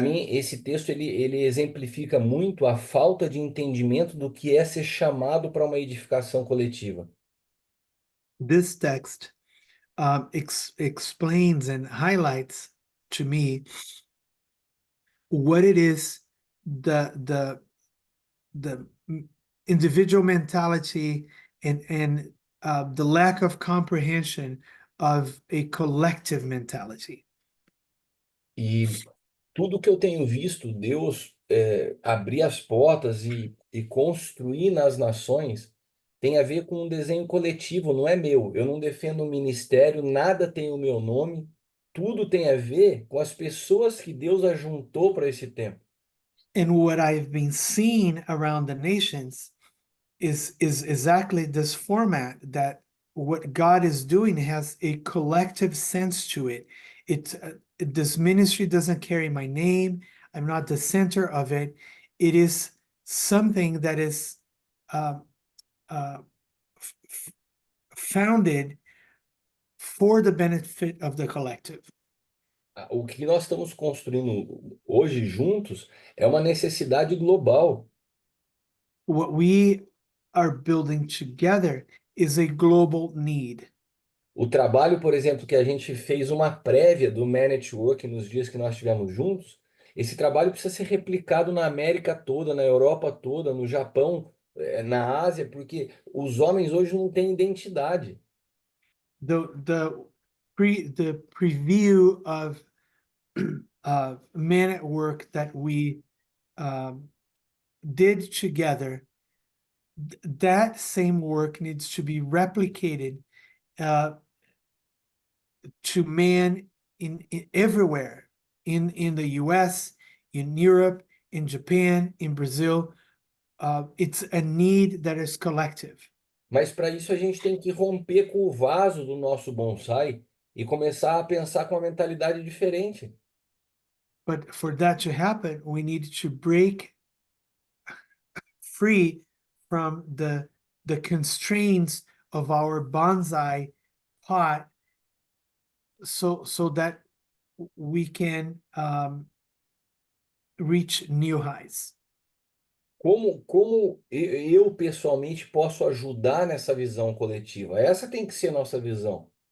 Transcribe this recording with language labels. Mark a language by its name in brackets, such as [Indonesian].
[Portuguese] mim, esse texto ele exemplifica muito a falta de entendimento do que é ser chamado para uma edificação coletiva. [English] This text explains and highlights to me what it is, the individual mentality and the lack of comprehension of a collective mentality. [Portuguese] E tudo que eu tenho visto Deus abrir as portas e construir nas nações tem a ver com um desenho coletivo, não é meu. Eu não defendo um ministério, nada tem o meu nome, tudo tem a ver com as pessoas que Deus ajuntou para esse tempo. [English] And what I've been seeing around the nations is exactly this format, that what God is doing has a collective sense to it. This ministry doesn't carry my name. I'm not the center of it. It is something that is uh, uh, founded for the benefit of the collective. [Portuguese] O que nós estamos construindo hoje juntos é uma necessidade global. [English] What we are building together is a global need. [Portuguese] O trabalho, por exemplo, que a gente fez uma prévia do Man Network nos dias que nós estivemos juntos, esse trabalho precisa ser replicado na América toda, na Europa toda, no Japão, na Ásia, porque os homens hoje não têm identidade. [English] The preview of Man at Work that we did together, that same work needs to be replicated to man in everywhere, in the US, in Europe, in Japan, in Brazil. It's a need that is collective. [Portuguese] Mas para isso a gente tem que romper com o vaso do nosso bonsai e começar a pensar com uma mentalidade diferente. [English] But for that to happen, we need to break free from the constraints of our bonsai pot, so that we can reach new heights. [Portuguese] Como eu pessoalmente posso ajudar nessa visão coletiva? Essa tem que ser a nossa visão.